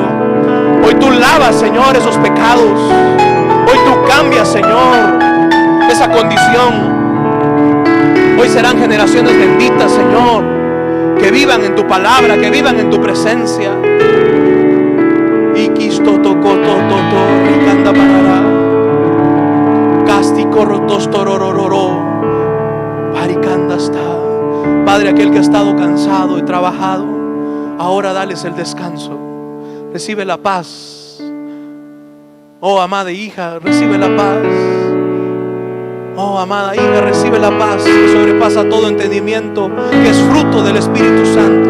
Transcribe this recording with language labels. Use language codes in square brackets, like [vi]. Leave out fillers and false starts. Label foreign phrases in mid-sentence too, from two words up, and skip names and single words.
[es] Hoy tú lavas, Señor, esos pecados. Hoy tú cambias, Señor, esa condición. Hoy serán generaciones benditas, Señor, que vivan en tu palabra, que vivan en tu presencia. Y quisto tocó todo, ricanda parará. Castico rotos tororororo. Paricanda está. Padre, aquel que ha estado cansado y trabajado, ahora dales el descanso. Recibe la paz. Oh, amada hija, recibe la paz. Oh, amada hija, recibe la paz que sobrepasa todo entendimiento, que es fruto del Espíritu Santo.